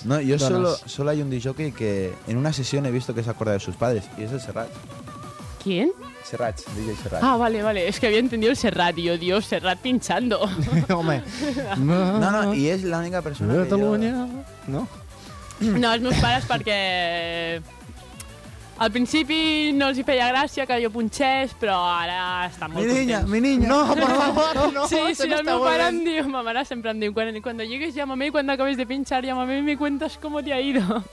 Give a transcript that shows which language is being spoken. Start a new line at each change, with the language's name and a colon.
Spanish: No, jo solo hay un disjockey que en una sessió he visto que se acorda de sus padres, y es el Serrat. ¿Quién? Serrat, DJ Serrat. Ah, vale, vale. Es que había entendido el Serrat, y yo, Dios, Serrat pinchando.
Catalan: Home.
Spanish: No, no, y es la única persona que Cataluña, yo... ¿no?
Catalan: No, els meus pares, perquè... Al principi no els hi feia gràcia que jo punxés, però ara estan molt contents.
Spanish: Mi niña, no, por favor, no.
Catalan: Sí, sí, el meu pare em diu,
Spanish: ma mare sempre em diu, cuando llegues, llámame, cuando acabes de pinchar, llámame y me cuentas cómo te ha ido.